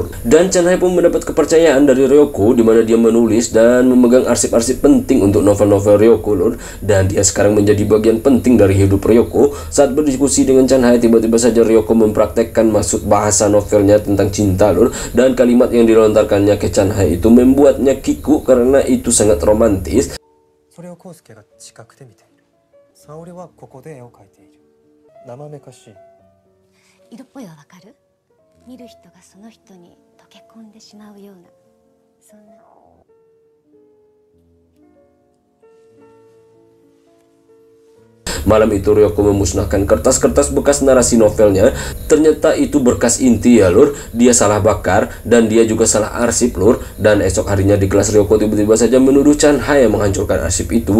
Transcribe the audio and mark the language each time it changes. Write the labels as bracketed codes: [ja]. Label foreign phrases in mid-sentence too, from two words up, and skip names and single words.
[id] Dan Chan Hae pun mendapat kepercayaan dari Ryoko, di mana dia menulis dan memegang arsip-arsip penting untuk novel-novel Ryoko lur. Dan dia sekarang menjadi bagian penting dari hidup Ryoko. Saat berdiskusi dengan Chan Hae, tiba-tiba saja Ryoko mempraktekkan maksud bahasa novelnya tentang cinta lur. Dan kalimat yang dilontarkannya ke Chan Hae itu membuatnya kiku karena itu sangat romantis. [ja] それを康介が近くで見ている。沙織はここで絵を描いている。生めかしい。色っぽいはわかる？見る人がその人にと溶け込んでしまうような、そんな。 [id] Malam itu Ryoko memusnahkan kertas-kertas bekas narasi novelnya. Ternyata itu berkas inti ya lur. Dia salah bakar dan dia juga salah arsip lur. Dan esok harinya di kelas Ryoko tiba-tiba saja menuduh Chanhae yang menghancurkan arsip itu.